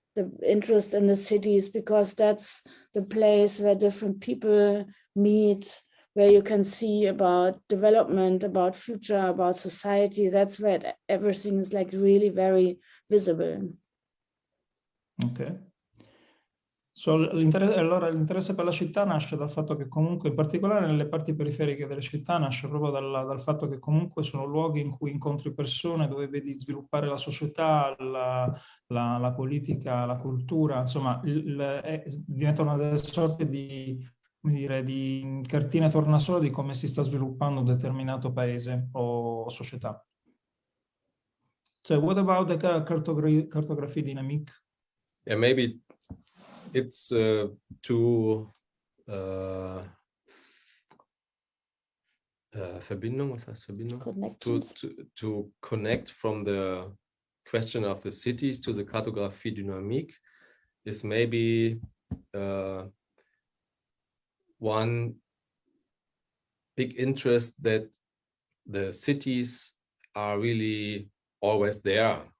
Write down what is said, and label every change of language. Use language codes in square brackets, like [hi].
[en] The interest in the cities, because that's the place where different people meet, where you can see about development, about future, about society. That's where everything is like really very visible. Ok. [it] Allora l'interesse per la città nasce dal fatto che comunque, in particolare nelle parti periferiche delle città, nasce proprio dal fatto che comunque sono luoghi in cui incontri persone, dove vedi sviluppare la società, la politica, la cultura, insomma, diventano delle sorte di, come dire, di cartine tornasole di come si sta sviluppando un determinato paese o società. [en] So what about the cartography dynamic? Yeah, maybe it's [de] Verbindung, was heißt Verbindung? [en] To connect from the question of the cities to the Cartographie dynamique is maybe one big interest that the cities are really always there.